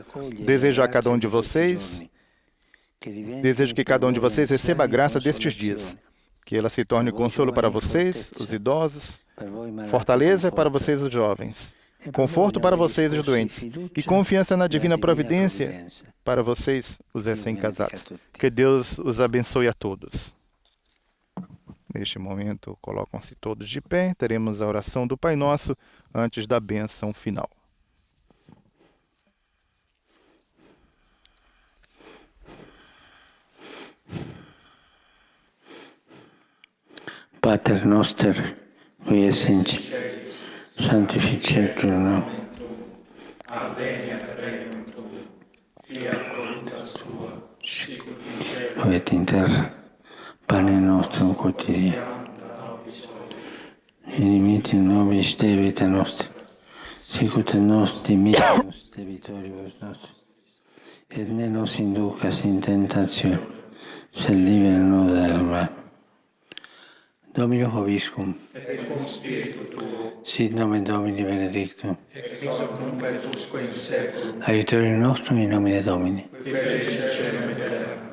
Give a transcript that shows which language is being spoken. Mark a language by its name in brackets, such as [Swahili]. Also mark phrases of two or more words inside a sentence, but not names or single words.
[Portuguese] Desejo a cada um de vocês Desejo que cada um de vocês receba a graça destes dias, que ela se torne consolo para vocês, os idosos, fortaleza para vocês, os jovens, conforto para vocês, os doentes, e confiança na divina providência para vocês, os recém-casados. Que Deus os abençoe a todos. Neste momento, colocam-se todos de pé, teremos a oração do Pai Nosso antes da bênção final. [Latin] Pater noster, qui es [Italian] in cielo, [Latin] sanctificetur nomen. Adveniat regnum tuum, fiat voluntas tua, sicut [Italian] in cielo [Latin] et in terra. Pane nostrum quotidianum et dimitte nobis debita nostra, sicut nos dimittimus debitoribus nostris. Et ne nos inducas in tentationem, sed libera nos [Italian] dal mal. [Latin] Domino vobiscum, et cum spiritu tuo, sit nomen Domini benedictum, ex hoc nunc et usque in seculum, aiutorium nostrum in nomine Domini. qui fecit caelum et terra.